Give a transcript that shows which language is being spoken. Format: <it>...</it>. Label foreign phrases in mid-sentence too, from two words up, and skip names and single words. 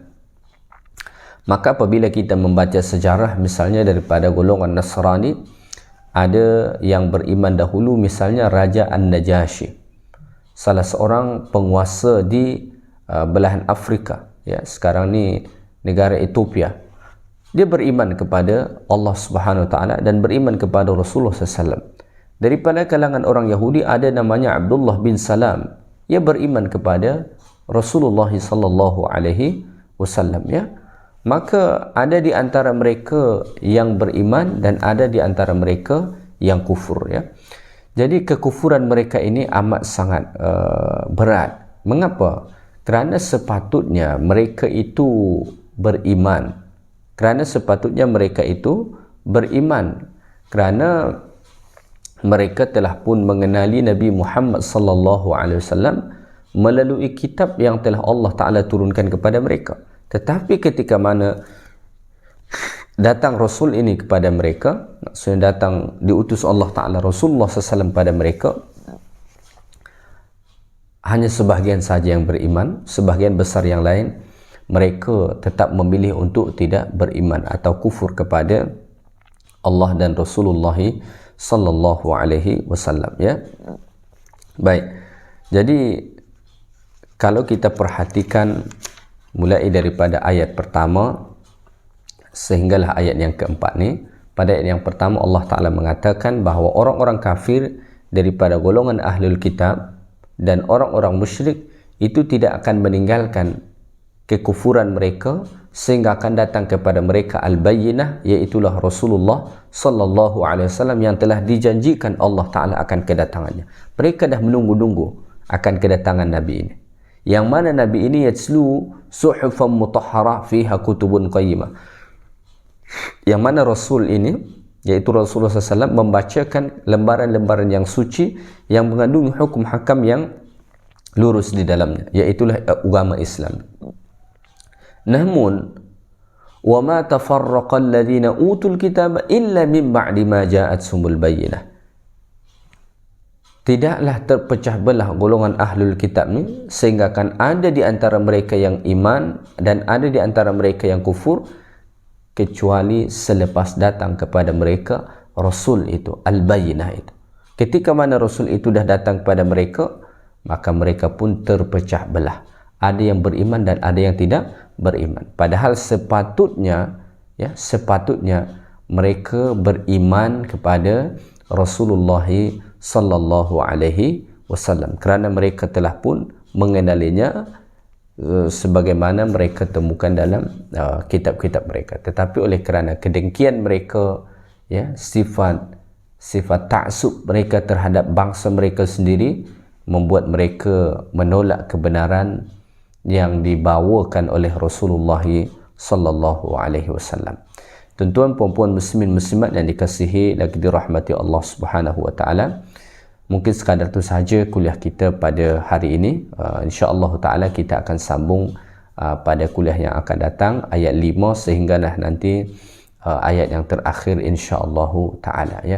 <ms>Maka apabila kita membaca sejarah misalnya daripada golongan Nasrani, ada yang beriman dahulu, misalnya Raja An-Najashi, salah seorang penguasa di belahan Afrika, ya, sekarang ni negara Ethiopia. Dia beriman kepada Allah</ms> <ar>سبحانه وتعالى</ar> <ms>dan beriman kepada Rasulullah SAW. Daripada kalangan orang Yahudi ada namanya Abdullah bin Salam. Ia beriman kepada Rasulullah</ms> <ar>صلى الله عليه وسلم,</ar> <ms>ya. Maka ada di antara mereka yang beriman dan ada di antara mereka yang kufur, ya. Jadi kekufuran mereka ini amat sangat berat. Mengapa? Kerana sepatutnya mereka itu beriman. Kerana sepatutnya mereka itu beriman. Kerana mereka telah pun mengenali Nabi Muhammad</ms> <ar>صلى الله عليه وسلم</ar> <ms>melalui kitab yang telah Allah Taala turunkan kepada mereka. Tetapi ketika mana datang Rasul ini kepada mereka, maksudnya datang diutus Allah Ta'ala Rasulullah SAW pada mereka, hanya sebahagian saja yang beriman, sebahagian besar yang lain mereka tetap memilih untuk tidak beriman atau kufur kepada Allah dan Rasulullah</ms> <ar>صلى الله عليه وسلم,</ar> <ms>ya. Baik. Jadi kalau kita perhatikan mulai daripada ayat pertama sehinggalah ayat yang keempat ni, pada ayat yang pertama Allah Ta'ala mengatakan bahawa orang-orang kafir daripada golongan</ms> <ar>أهل الكتاب</ar> <ms>dan orang-orang musyrik itu tidak akan meninggalkan kekufuran mereka sehingga akan datang kepada mereka al-bayyinah, iaitulah Rasulullah</ms> <ar>صلى الله عليه وسلم</ar> <ms>yang telah dijanjikan Allah Ta'ala akan kedatangannya. Mereka dah menunggu-nunggu akan kedatangan Nabi ini, yang mana Nabi ini</ms> <ar>يتلو صحفا مطهرة فيها كتب قيمة,</ar> <ms>yang mana Rasul ini, yaitu Rasulullah SAW, membacakan lembaran-lembaran yang suci yang mengandungi hukum hakam yang lurus di dalamnya, iaitulah agama Islam.</ms> <ar>Namun وما تفرق الذين أوتوا الكتاب إلا من بعد ما جاءتهم البينة.</ar> <ms>Tidaklah terpecah belah golongan</ms> <ar>أهل الكتاب</ar> <ms>ni sehingga akan ada di antara mereka yang iman dan ada di antara mereka yang kufur, kecuali selepas datang kepada mereka Rasul itu, al-bayyinah itu. Ketika mana Rasul itu dah datang kepada mereka, maka mereka pun terpecah belah. Ada yang beriman dan ada yang tidak beriman. Padahal sepatutnya, ya, sepatutnya mereka beriman kepada Rasulullah</ms> <ar>صلى الله عليه وسلم</ar> <ms>kerana mereka telah pun mengenalinya sebagaimana mereka temukan dalam kitab-kitab mereka. Tetapi oleh kerana kedengkian mereka, ya, sifat ta'assub mereka terhadap bangsa mereka sendiri, membuat mereka menolak kebenaran yang dibawakan oleh Rasulullah</ms> <ar>صلى الله عليه وسلم.</ar> <ms>Tuan-tuan puan-puan muslimin muslimat yang dikasihi lagi dirahmati Allah</ms> <ar>سبحانه وتعالى,</ar> <ms>mungkin sekadar itu sahaja kuliah kita pada hari ini.</ms> <ar>إن شاء الله تعالى</ar> <ms>kita akan sambung pada kuliah yang akan datang, ayat 5 sehinggalah nanti ayat yang terakhir</ms> <ar>إن شاء الله تعالى,</ar> <ms>ya.</ms>